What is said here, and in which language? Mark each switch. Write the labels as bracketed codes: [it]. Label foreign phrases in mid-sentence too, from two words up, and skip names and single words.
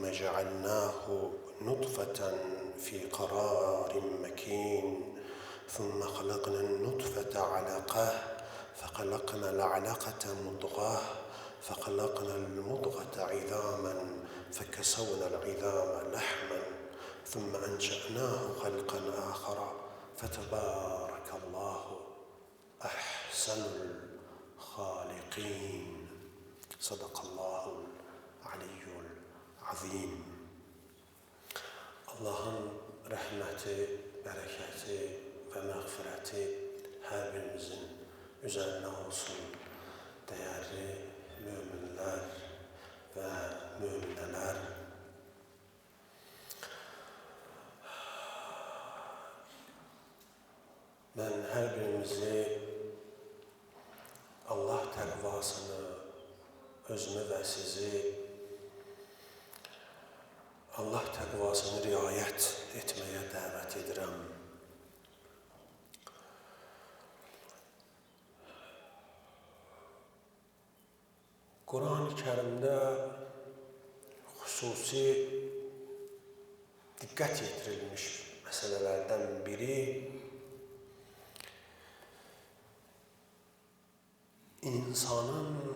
[ar] جعلناه نطفة في قرار مكين ثم خلقنا النطفة علقة فخلقنا العلقة مضغة فخلقنا المضغة عظاما فكسونا العظام لحما ثم أنشأناه خلقا آخر فتبارك الله أحسن الخالقين. صدق الله العلي العظيم. [tr] Allah'ın rahmeti, bereketi ve mağfireti her birimizin üzerine olsun. Değerli müminler ve mümineler. [az] Ben her birimizi Allah təqvasını, özümü və sizi Allah təqvasını riayət etməyə dəvət edirəm. Quran-ı Kərimdə xüsusi diqqət yetirilmiş məsələlərdən biri insanın